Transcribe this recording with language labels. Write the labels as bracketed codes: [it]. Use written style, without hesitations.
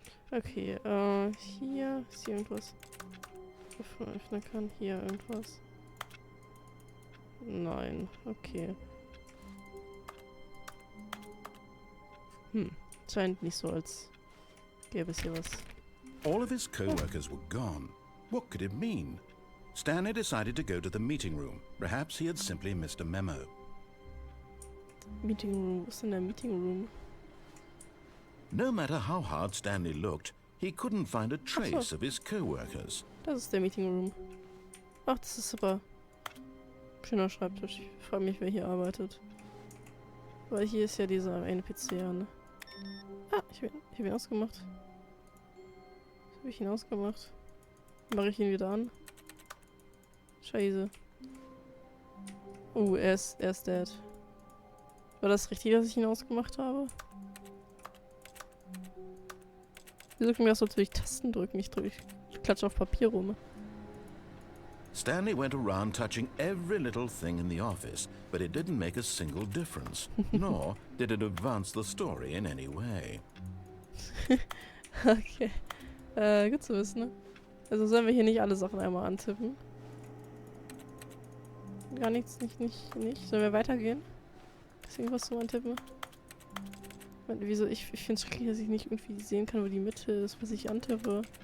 [de] Okay, hier ist irgendwas, was man öffnen kann. Hier irgendwas. Nein, okay. Scheint nicht so, als gäbe es hier was. [en] All of his co-workers were gone. What could it mean? Stanley decided to go to the meeting room. Perhaps he had simply missed a memo. [de] Meeting Room, was ist denn der Meeting Room? [en] No matter how hard Stanley looked, he couldn't find a trace of his co-workers. [de] Das ist der Meeting Room. Ach, das ist super. Schöner Schreibtisch. Ich frage mich, wer hier arbeitet. Weil hier ist ja dieser eine PC an. Ah, ich hab ihn ausgemacht. Was habe ich ihn ausgemacht? Mache ich ihn wieder an? Scheiße. Er ist dead. War das richtig, dass ich ihn ausgemacht habe? Wieso kommt mir das so, als würde ich Tasten drücken? Ich klatsche auf Papier rum. [en] Stanley went around touching every little thing in the office, but it didn't make a single difference, nor did it advance the story in any way. [de] Okay. Gut zu wissen, ne? Also sollen wir hier nicht alle Sachen einmal antippen? Gar nichts, nicht. Sollen wir weitergehen? Ist irgendwas zum Antippen? Wieso? Ich finde es schrecklich, dass ich nicht irgendwie sehen kann, wo die Mitte ist, was ich antippe.